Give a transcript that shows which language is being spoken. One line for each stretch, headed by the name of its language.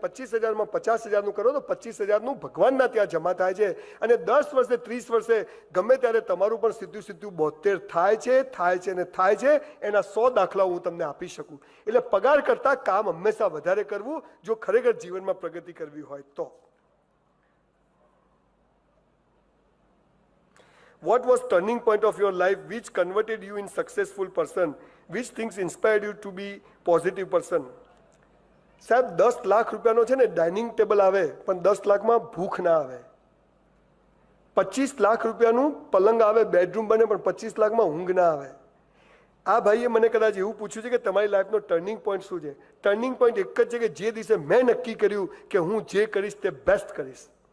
Gujarati: 25,000માં 50,000નું કરો તો 25,000નું ભગવાનના ત્યાં જમા થાય છે. અને 10 વર્ષે 30 વર્ષે ગમે ત્યારે તમારું પણ સીધું સીધું 72 થાય છે ને થાય છે. એના 100 દાખલા હું તમને આપી શકું. એટલે પગાર કરતા કામ હંમેશા વધારે કરવું જો ખરેખર જીવનમાં પ્રગતિ કરવી હોય તો.
English: What was turning point of your life which converted you in successful person? Which things inspired you to be positive person?
Gujarati: સાહેબ 10 લાખ રૂપિયાનો છે ને ડાઇનિંગ ટેબલ આવે પણ 10 લાખમાં ભૂખ ના આવે. 25 લાખ રૂપિયાનું પલંગ આવે, બેડરૂમ બને, પણ 25 લાખમાં ઊંઘ ના આવે. આ ભાઈએ મને કદાચ એવું પૂછ્યું છે કે તમારી લાઈફનો ટર્નિંગ પોઈન્ટ શું છે? ટર્નિંગ પોઈન્ટ એક જ છે કે જે દિવસે મેં નક્કી કર્યું કે હું જે કરીશ તે બેસ્ટ કરીશ.